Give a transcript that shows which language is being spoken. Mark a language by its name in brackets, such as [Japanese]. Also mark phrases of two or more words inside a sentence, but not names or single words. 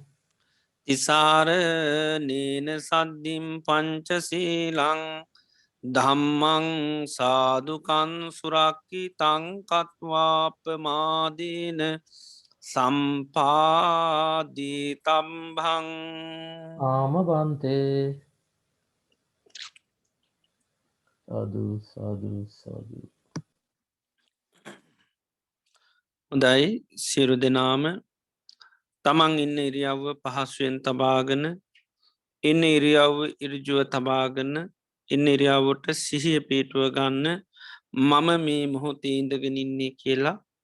[Pali] තිසාරනේන සද්ධිම් පංචසීලං ධම්මං සාදුකන් සුරක්කි තංකත්වාපමාදීන සම්පාදී තම්භං. ආම බන්තේ සාදු සාදු සාදු. [Sinhala] හොඳයි සියලු දෙනාම තමන් ඉන්න ඉරියව්ව පහසුවෙන් තබාගෙන ඉන්න ඉරියව්ව ඉරජුව තබාගන්න ඉන්න ඉරියාවට සිහිය පිටුව ගන්න මම මේ මොහොතේ ඉඳගෙන ඉන්නේ කියලා